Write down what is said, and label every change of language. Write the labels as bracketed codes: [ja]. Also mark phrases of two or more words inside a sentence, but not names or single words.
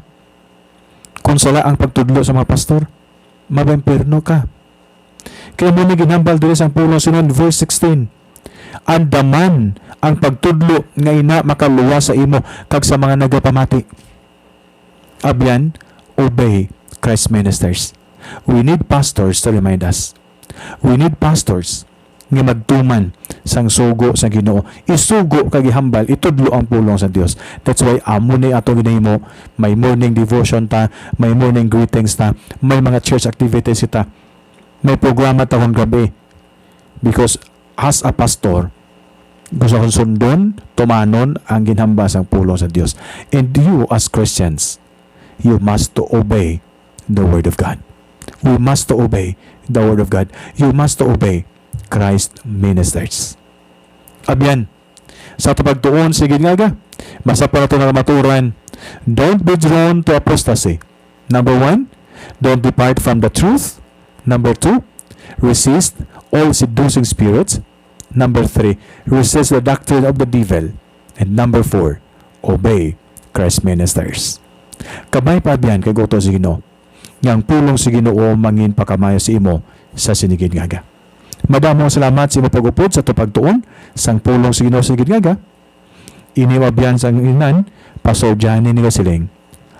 [hil] Kung sala ang pagtudlo sa mga pastor, mapa-inferno ka. Kaya mo ni ginambal dito sa pulong sinon, verse 16, andaman ang pagtudlo nga ina makaluwa sa imo kag sa mga nagapamati. Abyan, [en] obey Christ ministers. We need pastors to remind us. We need pastors [hil] nga magtuman sang sugo sa Ginoo, isugo kag ihambal, itudlo ang pulong sa Dios. [en] That's why [hil] amo ni ato ginahimo, may [en] morning devotion [hil] ta, may [en] morning greetings [hil] ta, may mga [en] church activities [hil] ta, may programa ta kung gabi. [en] Because as a pastor, [hil] gusto kong sundon, tumanon ang ginhamba sang pulong sa Dios. [en] And you as Christians, you must to obey the Word of God. We must to obey the Word of God. You must to obey Christ ministers. [hil] Abyan, sa pagtuon, sige nga, basta pa na ito maturan. [en] Don't be drawn to apostasy. Number 1, don't depart from the truth. Number 2, resist all seducing spirits. Number 3, resist the doctrine of the devil. And number 4, obey Christ ministers. [hil] Kabay pa abyan, kay goto si Ginoo. Yang pulong si Ginoo mangin pakamayo si imo sa sinigid nga. Madamong salamat sa imo pag-upod sa pagtuon sang pulong sa Ginoo sa sinigid nga. Iniwabyan sang inan, Pastor Johnny ni Gasiling.